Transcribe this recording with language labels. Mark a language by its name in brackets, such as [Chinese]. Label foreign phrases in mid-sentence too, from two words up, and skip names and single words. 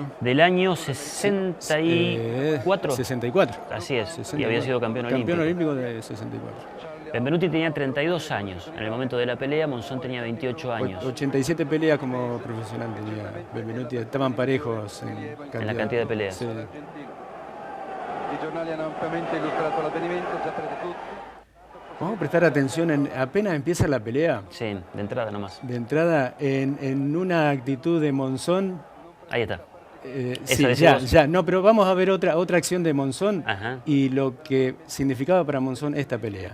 [Spanish] del año 64. 64. Así es, y 64. había sido campeón olímpico. Campeón olímpico de 64. Benvenuti tenía 32 años. En el momento de la pelea, Monzón tenía 28 años. 87 peleas como profesional tenía Benvenuti, estaban parejos en la cantidad de peleas. Sí. [Italian] I giornali hanno ampiamente illustrato l'avvenimento, saprete tutti. [Spanish] Vamos a prestar atención, apenas empieza la pelea, Sí, de entrada nomás. de entrada, en una actitud de Monzón. Ahí está. Sí, decís ya, vos. no, pero vamos a ver otra acción de Monzón Ajá. y lo que significaba para Monzón esta pelea.